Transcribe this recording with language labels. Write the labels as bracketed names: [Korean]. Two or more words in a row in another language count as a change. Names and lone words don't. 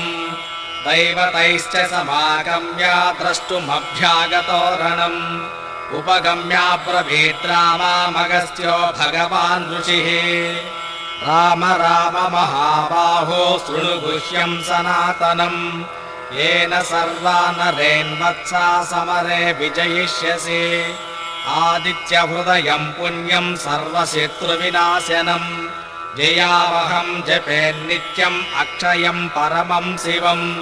[Sanskrit] దైవతైశ్చ సమాగమ్య ద్రష్టుమభ్యాగతో రణం. ఉపగమ్యాబ్రవీత్ రామామగస్త్యో భగవాన్ ఋషిః. రామ రామ మహాబాహో శృణు గుహ్యం సనాతనం. येन सर्वानरेन्वत्सा समरे विजयिष्यसि. आदित्यहृदयं पुण्यं सर्वशत्रुविनाशनं. जयावहं जपेन्नित्यम् अक्षयं परमं शिवं.